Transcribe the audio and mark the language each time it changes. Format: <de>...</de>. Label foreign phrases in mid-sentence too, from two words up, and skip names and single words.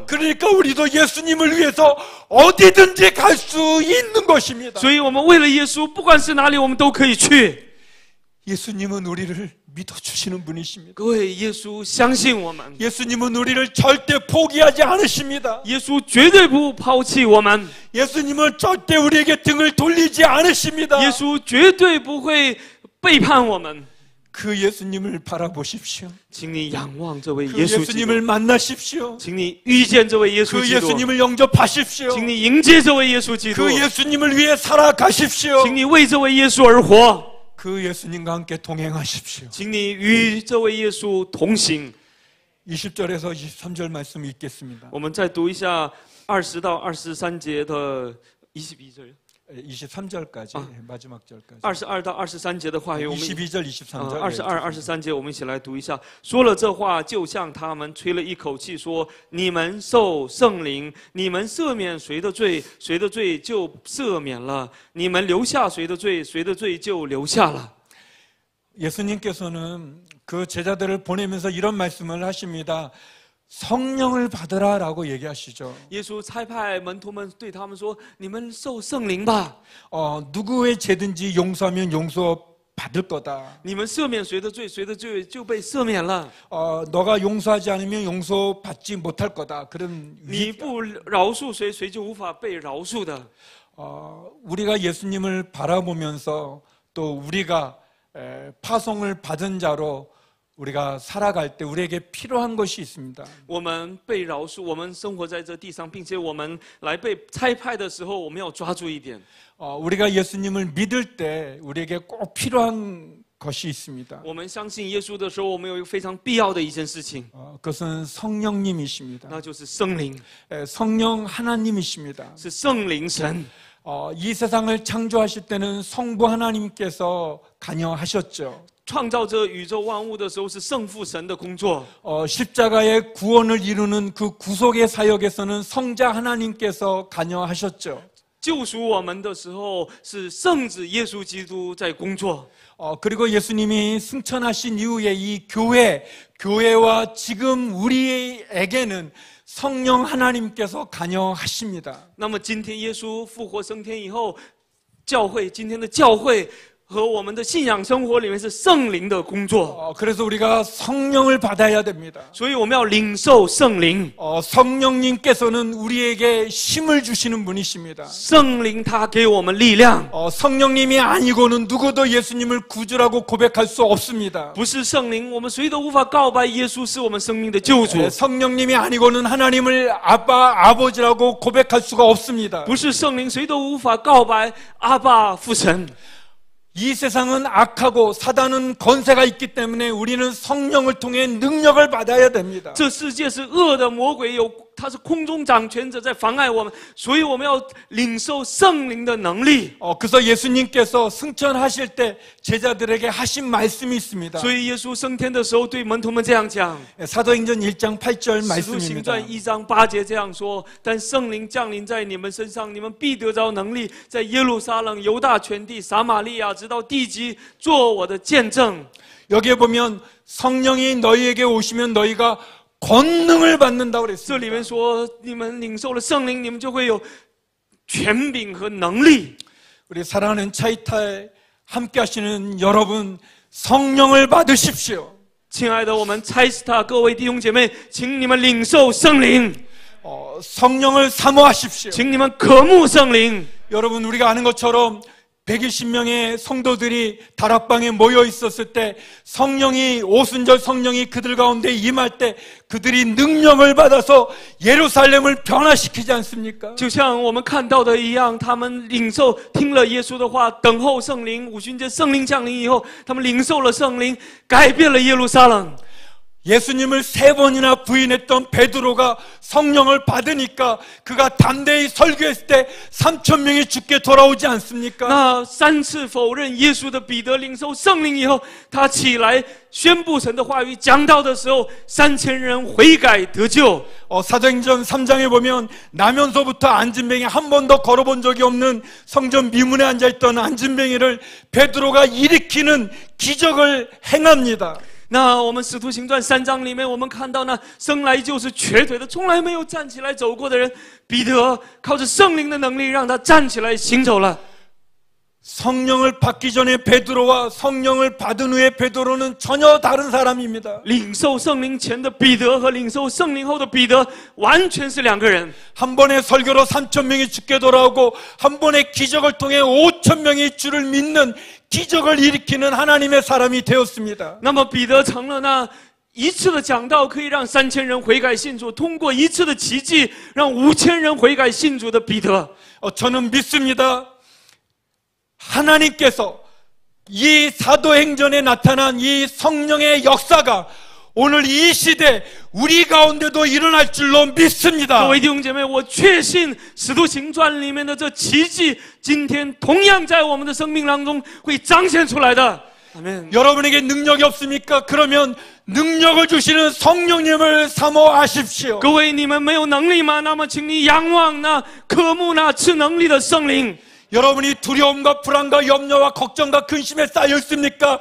<ko>그러니까 우리도 예수님을 위해서 어디든지 갈 수 있는 것입니다.</ko> <zh>所以我们为了耶稣，不管是哪里，我们都可以去。</zh> <ko>예수님은 우리를 믿어주시는 분이십니다.</ko> <zh>各位，耶稣相信我们，</zh> <ko>예수님은 우리를 절대 포기하지 않으십니다.</ko> <zh>耶稣绝对不抛弃我们，</zh> <ko>예수님은 절대 우리에게 등을 돌리지 않으십니다.</ko> <zh>耶稣绝对不会背叛我们。</zh> <ko>그 예수님을 바라보십시오.</ko> <zh>请你仰望这位</zh> <ko>그</ko> <zh>耶稣基督，</zh> <ko>예수님을 만나십시오.</ko> <zh>请你遇见这位耶稣</zh> <ko>그</ko> <zh>基督，</zh> <ko>예수님을 영접하십시오.</ko> <zh>请你迎接这位耶稣基督，</zh> <ko>그 예수님을 위해 살아가십시오.</ko> <zh>请你为这位耶稣而活，</zh> <ko>그 예수님과 함께 동행하십시오.</ko> <zh>请你与这位耶稣同行。</zh> <ko>20절에서 23절 말씀 읽겠습니다.</ko> <zh>我们再读一下20到23节的 22절。</zh> <ko>23절까지 마지막 절까지</ko> <zh>22 到23节的话语，我们</zh> <ko>22절 23절</ko> <zh>22、23 节，我们一起来读一下。说了这话，就向他们吹了一口气，说：“你们受圣灵，你们赦免谁的罪，谁的罪就赦免了；你们留下谁的罪，谁的罪就留下了。”</zh> <ko>예수님께서는 그 제자들을 보내면서 이런 말씀을 하십니다. 성령을 받으라라고 얘기하시죠.</ko> <zh>耶稣差派门徒们对他们说：“你们受圣灵吧，</zh> <ko>누구의 죄든지 용서하면 용서받을 거다.</ko> <zh>你们赦免谁的罪，谁的罪就被赦免了。</zh> <ko>너가 용서하지 않으면 용서받지 못할 거다. 그런</ko> <zh>你不饶恕谁，谁就无法被饶恕的。”</zh> <ko>우리가 예수님을 바라보면서 또 우리가 파송을 받은 자로 우리가 살아갈 때 우리에게 필요한 것이 있습니다.</ko> <zh>我们被饶恕，我们生活在这地上，并且我们来被差派的时候，我们要抓住一点。</zh> <ko>우리가 예수님을 믿을 때 우리에게 꼭 필요한 것이 있습니다.</ko> <zh>我们相信耶稣的时候，我们有一个非常必要的一件事情，</zh> <ko>그것은 성령님이십니다.</ko> <zh>那就是圣灵，</zh> <ko>성령 하나님이십니다.</ko> <zh>是圣灵神。</zh> <ko>이 세상을 창조하실 때는 성부 하나님께서 관여하셨죠.</ko> <zh>创造这宇宙万物的时候，是圣父神的工作。</zh> <ko>십자가의 구원을 이루는 그 구속의 사역에서는 성자 하나님께서 관여하셨죠.</ko> <zh>救赎我们的时候，是圣子耶稣基督在工作。</zh> <ko>그리고 예수님이 승천하신 이후에 이 교회와 지금 우리에게는 성령 하나님께서 관여하십니다.</ko> <zh>那么今天耶稣复活升天以后，今天的教会和我们的信仰生活里面是圣灵的工作。</zh> <ko>그래서 우리가 성령을 받아야 됩니다.</ko> <zh>所以我们要领受圣灵。</zh> <ko>성령님께서는 우리에게 힘을 주시는 분이십니다.</ko> <zh>圣灵他给我们力量。</zh> <ko>성령님이 아니고는 누구도 예수님을 구주라고 고백할 수 없습니다.</ko> <zh>不是圣灵，我们谁都无法告白耶稣是我们生命的救主。</zh> <ko>성령님이 아니고는 하나님을 아버지라고 고백할 수가 없습니다.</ko> <zh>不是圣灵，谁都无法告白阿爸父神。</zh> <ko>이 세상은 악하고 사단은 권세가 있기 때문에 우리는 성령을 통해 능력을 받아야 됩니다.</ko> <zh>这世界是恶的，魔鬼他是空中掌权者在妨碍我们，所以我们要领受圣灵的能力。</zh> <ko>그래서 예수님께서 승천하실 때 제자들에게 하신 말씀이 있습니다.</ko> <zh>所以耶稣升天的时候对门徒们这样讲。</zh> <ko>사도행전 1장 8절</ko> <zh>使徒行传</zh> <ko>말씀입니다.</ko> <zh>1章8节这样说：但圣灵降临在你们身上，你们必得着能力，在耶路撒冷、犹大全地、撒玛利亚，直到地极，做我的见证。</zh> <ko>여기에 보면 성령이 너희에게 오시면 너희가 권능을 받는다고</ko> <zh>这里</zh> <ko>그랬습니다.</ko> <zh>面说，你们领受了圣灵，你们就会有权柄和能力。</zh> <ko>우리 사랑하는 차이타에 함께 하시는 여러분 성령을 받으십시오.</ko> <zh>亲爱的，我们差斯塔各位弟兄姐妹，请你们领受圣灵，</zh> <ko>성령을 사모하십시오.</ko> <zh>请你们渴慕圣灵。</zh> <ko>여러분 우리가 아는 것처럼 120명의 성도들이 다락방에 모여 있었을 때 성령이 오순절 성령이 그들 가운데 임할 때 그들이 능력을 받아서 예루살렘을 변화시키지 않습니까?</ko> <zh>就像我们看到的一样，他们听了耶稣的话，等候圣灵。五旬节圣灵降临以后，他们领受了圣灵，改变了耶路撒冷。</zh> <ko>예수님을 3번이나 부인했던 베드로가 성령을 받으니까 그가 담대히 설교했을 때 3,000명이 죽게 돌아오지 않습니까?</ko> <zh>那3次否认耶稣的彼得领受圣灵以后，他起来宣布神的话语，讲道的时候，3000人悔改得救。</zh> <ko>사도행전 3장에 보면 나면서부터 안진뱅이 한 번도 걸어본 적이 없는 성전 미문에 앉아있던 안진뱅이를 베드로가 일으키는 기적을 행합니다.</ko> <zh>那我们使徒行传3章里面，我们看到那生来就是瘸腿的，从来没有站起来走过的人，彼得靠着圣灵的能力，让他站起来行走了。</zh> <ko>성령을 받기 전에 베드로와 성령을 받은 후에 베드로는 전혀 다른 사람입니다.</ko> <zh>领受圣灵前的彼得和领受圣灵后的彼得完全是两个人。</zh> <ko>한 번의 설교로 3,000명이 죽게 돌아오고 한 번의 기적을 통해 5,000명이 주를 믿는 기적을 일으키는 하나님의 사람이 되었습니다.</ko> <zh>那么彼得成了那一次的讲道可以让3000人悔改信主，通过一次的奇迹让5000人悔改信主的彼得。</zh> <ko>저는 믿습니다. 하나님께서 이 사도행전에 나타난 이 성령의 역사가 오늘 이 시대 우리 가운데도 일어날 줄로 믿습니다.</ko> <zh>各位弟兄姐妹，我确信使徒行传里面的这奇迹，今天同样在我们的生命当中会彰显出来的。</zh> <ko>아멘. 여러분에게 능력이 없습니까? 그러면 능력을 주시는 성령님을 사모하십시오.</ko> <zh>各位，你们没有能力吗？那么请你仰望那渴慕那赐能力的圣灵。</zh> <ko>여러분이 두려움과 불안과 염려와 걱정과 근심에 쌓여 있습니까?</ko>